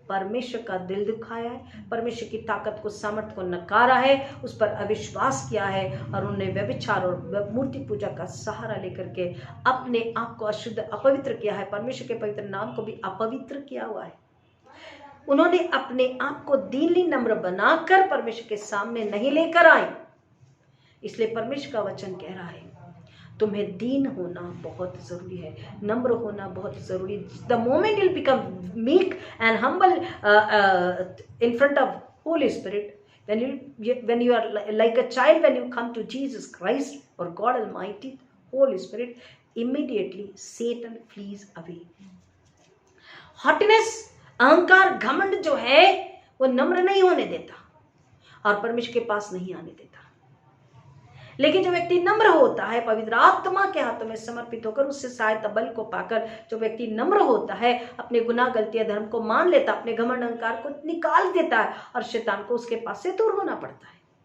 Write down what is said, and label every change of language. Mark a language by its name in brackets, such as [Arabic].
[Hindi] परमेश्वर का दिल दुखाया है, परमेश्वर की ताकत को, सामर्थ को नकारा है, उस पर अविश्वास किया है और उन्होंने व्यभिचार और मूर्ति पूजा का सहारा लेकर के अपने आप को अशुद्ध, अपवित्र किया है, परमेश्वर के पवित्र नाम को भी अपवित्र किया हुआ है। उन्होंने अपने आप को दीनली नम्र बनाकर परमेश्वर के सामने नहीं लेकर आए। इसलिए परमेश्वर का वचन कह रहा है, तुम्हें दीन होना बहुत जरूरी है, नम्र होना बहुत जरूरी है। [English] The moment you become meek and humble in front of Holy Spirit, when you are like a child, when you come to Jesus Christ or God Almighty, Holy Spirit, immediately Satan flees away. [Hindi] Haughtiness, अहंकार, घमंड जो है वो नम्र नहीं होने देता और परमेश्वर के पास नहीं आने देता। लेकिन जो व्यक्ति नम्र होता है, पवित्र आत्मा के हाथों में समर्पित होकर उससे सहायता बल को पाकर जो व्यक्ति नम्र होता है, अपने गुनाह, गलतियां, धर्म को मान लेता, अपने घमंड, अहंकार को निकाल देता है और शैतान को उसके पास से दूर होना पड़ता है।